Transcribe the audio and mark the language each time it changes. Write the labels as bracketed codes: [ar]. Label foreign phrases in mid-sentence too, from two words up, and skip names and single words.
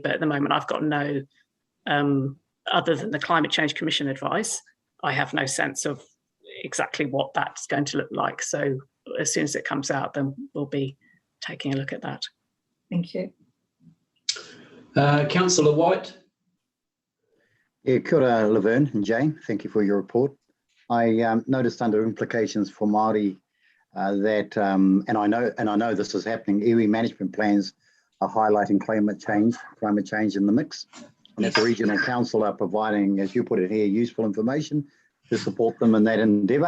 [en] But at the moment, I've got no, other than the Climate Change Commission advice, I have no sense of exactly what that's going to look like. So as soon as it comes out, then we'll be taking a look at that. Thank you. Councillor White. Yeah, [mi] kia ora, [en] Laverne and Jane. Thank you for your report. I noticed under implications for Māori that, and I know this is happening, iwi management plans are highlighting climate change in the mix. And that the regional council are providing, as you put it here, useful information to support them in that endeavour.